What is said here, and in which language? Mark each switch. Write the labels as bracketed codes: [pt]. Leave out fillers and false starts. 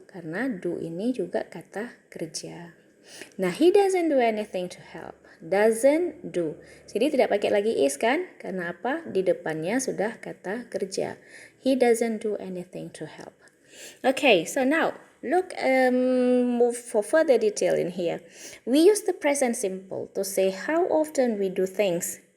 [id] Karena do ini juga kata kerja. [en] Nah, he doesn't do anything to help. Doesn't do. [id] Jadi tidak pakai lagi is kan? Karena apa? Di depannya sudah kata kerja. [en] He doesn't do anything to help. Okay, so now look, move for further detail in here. We use the present simple to say how often we do things.